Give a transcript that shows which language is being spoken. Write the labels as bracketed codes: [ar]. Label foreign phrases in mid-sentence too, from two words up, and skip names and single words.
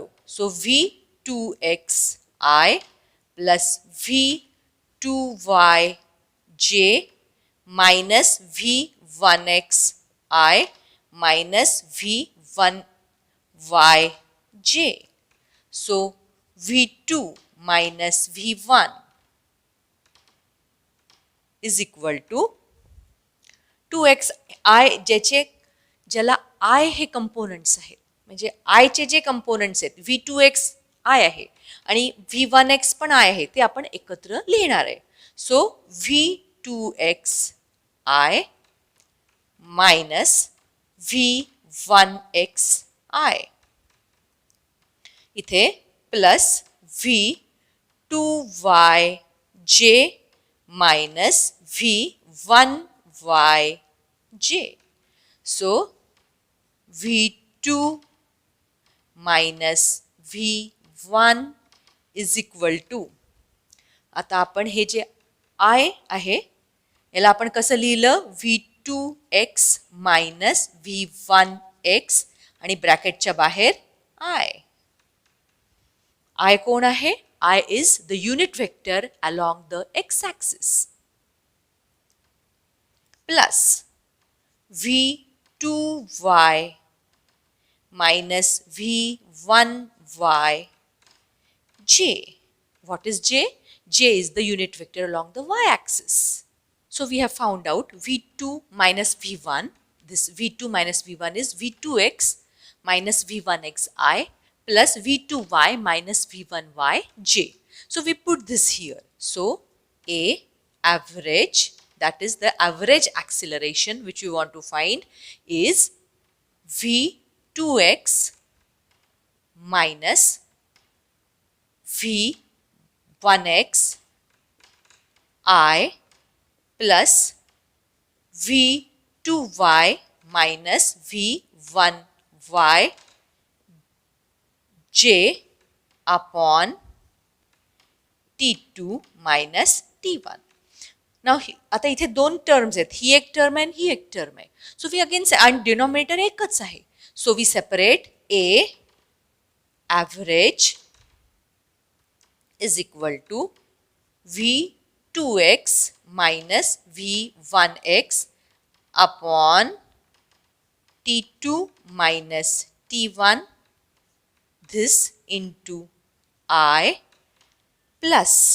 [en] So V2xi plus V2yj minus V1xi minus V1yj. So V2 minus V1 is equal to 2xi [mr] ज्याला I हे कंपोनंट्स आहेत, म्हणजे I चे जे कंपोनंट्स आहेत V2x I आहे आणि V1x पण I आहे, ते आपण एकत्र लिहिणार आहे. [en] So V2x I minus V1x I इथे plus V2yj minus V1yj. So V2 minus V1 is equal to, [mr] आता आपण हे जे I आहे याला आपण कसं लिहिलं? [en] V2x minus V1x [mr] आणि ब्रॅकेटच्या बाहेर I कोण आहे? [en] I is the unit vector along the x-axis plus V2y minus V1yj. What is j? J is the unit vector along the y-axis. So we have found out V2 minus V1. This V2 minus V1 is V2x minus V1xi plus V2y minus V1yj. So we put this here. So A average, that is the average acceleration which we want to find, is V2x minus V1x I plus V2y minus V1y j upon T2 minus T1. [mr] Now आता इथे दोन टर्म्स आहेत, ही एक टर्म आहे आणि ही एक टर्म आहे. [en] So we again [mr] आणि डिनॉमिनेटर एकच आहे. [en] So we separate A average is equal to V2x minus V1x upon T2 minus T1, this into I plus